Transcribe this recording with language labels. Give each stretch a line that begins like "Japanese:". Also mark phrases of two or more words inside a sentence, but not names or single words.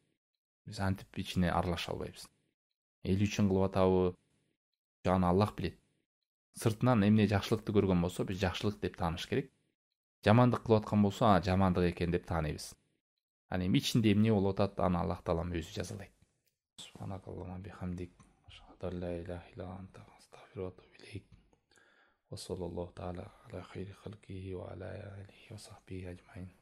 Kyrgyz: Биз антип ичине аралаша албайбыз. Эл үчүн кылып атабы, аны Аллах билет. Сыртынан эмне жакшылыкты көргөн болсо, биз жакшылык деп тааныш керек. Жамандык кылып аткан болсо, жамандык экен деп тааныйбыз. Аны эми ичинде эмне болуп атат, аны Аллах таалам өзү жазалайт.
Arabic: سبحانك اللهم بحمدك أشهد أن لا إله إلا أنت أستغفرك وأتوب إليك. وصلى الله تعالى على خير خلقه وعلى آله وصحبه أجمعين.